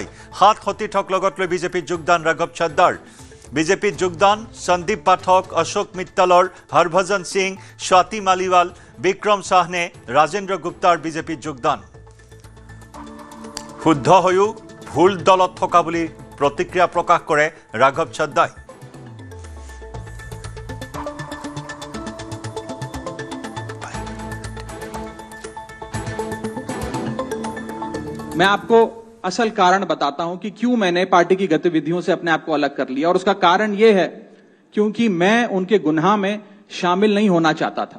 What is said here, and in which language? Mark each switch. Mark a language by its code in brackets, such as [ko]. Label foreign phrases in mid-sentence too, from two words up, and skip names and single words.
[as] 7 সতীৰ্থক লগত লৈ বিজেপিত যোগদান ৰাঘৱ চাড্ডাৰ। বিজেপিত যোগদান সন্দীপ পাঠক, অশোক মিত্তালৰ, হৰভজন সিং, স্বাতি মালিৱাল, বিক্ৰম সাহনে, ৰাজেন্দ্ৰ গুপ্তাৰ বিজেপিত যোগদান। শুদ্ধ হৈও ভুল দলত থকা বুলি প্ৰতিক্ৰিয়া প্ৰকাশ কৰে ৰাঘৱ চাড্ডাই। [hi] मैं आपको असल कारण बताता हूं कि क्यों मैंने पार्टी की गतिविधियों से अपने आप को अलग कर लिया। और उसका कारण यह है क्योंकि मैं उनके गुनाह में शामिल नहीं होना चाहता था।